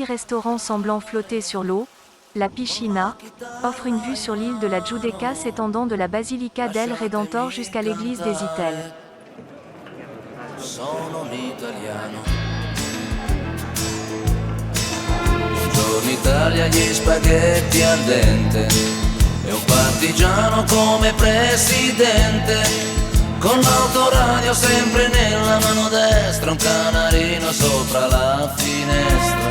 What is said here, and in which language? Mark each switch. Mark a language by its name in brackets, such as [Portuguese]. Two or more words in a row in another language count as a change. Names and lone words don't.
[French] restaurant semblant flotter sur l'eau, la Piscina, offre une vue sur l'île de la Giudecca s'étendant de la Basilica del Redentor jusqu'à l'église des Itelles. [Italian] Sono un italiano. Buongiorno Italia, gli spaghetti al dente e un partigiano come presidente. Con l'autoradio sempre nella mano destra, un canarino sopra la finestra.